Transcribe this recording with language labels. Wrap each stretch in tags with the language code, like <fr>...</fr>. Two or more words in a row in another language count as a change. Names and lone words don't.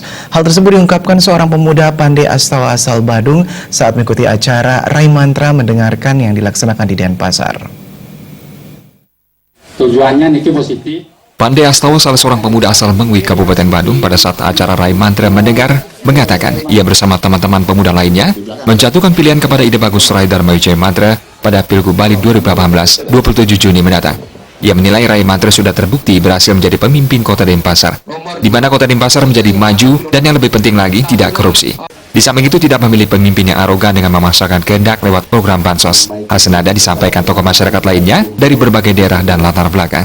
<id>Hal tersebut diungkapkan seorang pemuda Pandey Astawa asal Badung saat mengikuti acara Rai Mantra mendengarkan yang dilaksanakan di Denpasar. Tujuannya niki positif. Pandey Astawa, salah seorang pemuda asal Mengwi, Kabupaten Badung, pada saat acara Rai Mantra mendengar, mengatakan ia bersama teman-teman pemuda lainnya menjatuhkan pilihan kepada ide bagus Rai Dharma Wijaya Mantra pada Pilgub Bali 2018, 27 Juni mendatang. Ia menilai Rai Mantra sudah terbukti berhasil menjadi pemimpin kota Denpasar, di mana kota Denpasar menjadi maju dan yang lebih penting lagi tidak korupsi. Di samping itu tidak memilih pemimpin yang arogan dengan memaksakan kehendak lewat program bansos. Hal senada disampaikan tokoh masyarakat lainnya dari berbagai daerah dan latar belakang.</id>